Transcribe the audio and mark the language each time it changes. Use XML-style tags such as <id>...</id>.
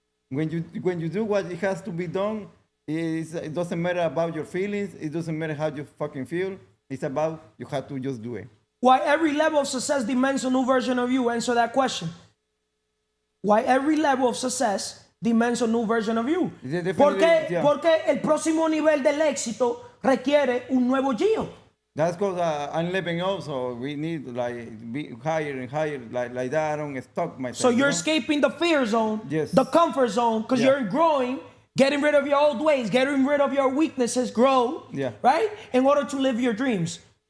<en>When you do what it has to be done, it doesn't matter about your feelings, it doesn't matter how you fucking feel, it's about you have to just do it. Why every level of success demands a new version of you? Answer that question. Why every level of success demands a new version of you? Yeah,</en> <es>Porque el próximo nivel del éxito requiere un nuevo Gio.</es> <en>That's because I'm leveling up, so we need be higher and higher, like that. I don't stuck myself. So you're escaping the fear zone, Yes. the comfort zone, because Yeah. you're growing, getting rid of your old ways, getting rid of your weaknesses, grow, Yeah. right? In order to live your dreams,</en>